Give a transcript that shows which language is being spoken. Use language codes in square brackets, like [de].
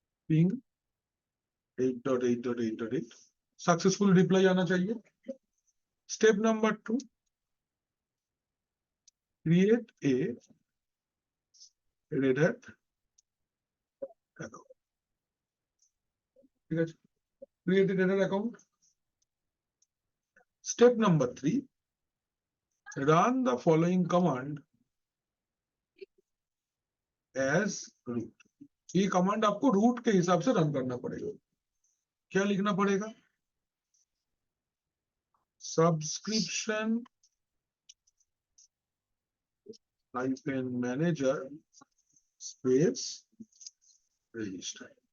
[hi] Ping 8.8.8.8 successful reply आना चाहिए। [en] Step number 2, create a Red Hat account. [hi] ठीक है, [en] Create a Red Hat account. Step number 3, run the following command as root। [hi] ये command आपको root के हिसाब से रन करना पड़ेगा। क्या लिखना पड़ेगा? [en] Subscription manager space register.